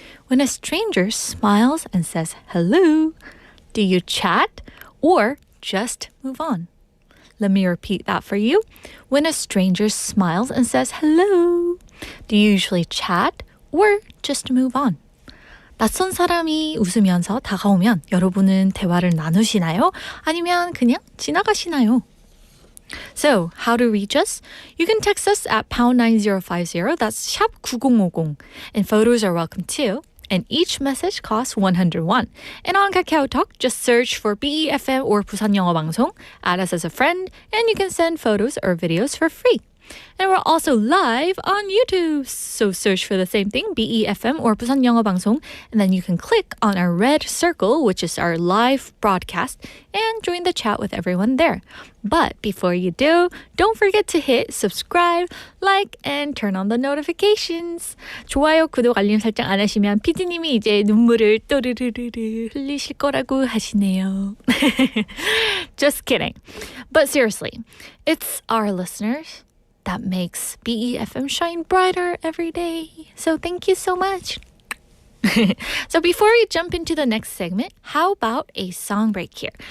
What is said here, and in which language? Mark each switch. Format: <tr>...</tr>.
<en>When a stranger smiles and says hello, do you chat or just move on? Let me repeat that for you. When a stranger smiles and says hello, do you usually chat or just move on?</en> <ko>낯선 사람이 웃으면서 다가오면 여러분은 대화를 나누시나요? 아니면 그냥 지나가시나요?</ko> <en>So, how to reach us? You can text us at pound 9050, that's 샵 9050. And photos are welcome too. And each message costs 101. And on KakaoTalk, just search for BEFM or 부산영어방송, add us as a friend, and you can send photos or videos for free. And we're also live on YouTube. So search for the same thing, BEFM or 부산영어방송, and then you can click on our red circle, which is our live broadcast, and join the chat with everyone there. But before you do, don't forget to hit subscribe, like, and turn on the notifications.</en> <ko>좋아요, 구독, 알림 설정 안 하시면 PD님이 이제 눈물을 또르르르르 흘리실 거라고 하시네요.</ko> <en>Just kidding. But seriously, it's our listeners that makes BEFM shine brighter every day. So thank you so much. So before we jump into the next segment, how about a song break here?</en>